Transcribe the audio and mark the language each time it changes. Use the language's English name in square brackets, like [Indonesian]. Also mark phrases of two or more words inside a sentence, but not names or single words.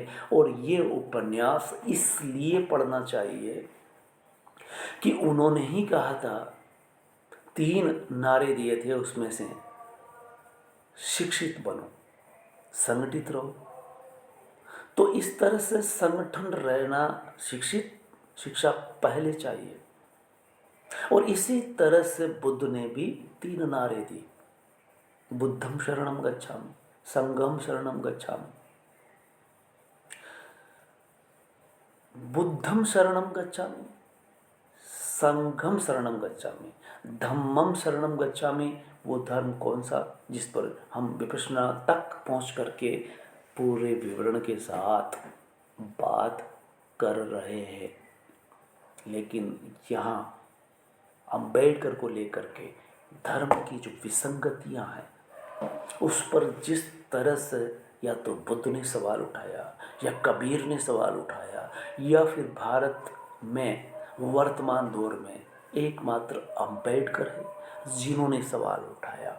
[Hindi] और ये उपन्यास इसलिए पढ़ना चाहिए कि उन्होंने ही कहा था, 3 नारे दिए थे उसमें से, शिक्षित बनो, संगठित रहो। तो इस तरह से संगठन रहना, शिक्षा पहले चाहिए। और इसी तरह से बुद्ध ने भी 3 नारे दी, [Pali] बुद्धं शरणं गच्छामि, संघं शरणं गच्छामि। बुद्धं शरणं गच्छामि, संघं शरणं गच्छामि, धम्मं शरणं गच्छामि। [Hindi] वो धर्म कौन सा जिस पर हम विपश्यना तक पहुंच करके पूरे विवरण के साथ बात कर रहे हैं। लेकिन यहाँ अंबेडकर को लेकर के धर्म की जो विसंगतियां हैं, उस पर जिस तरह से या तो बुद्ध ने सवाल उठाया या कबीर ने सवाल उठाया या फिर भारत में वर्तमान दौर में एकमात्र अंबेडकर है जिन्होंने सवाल उठाया।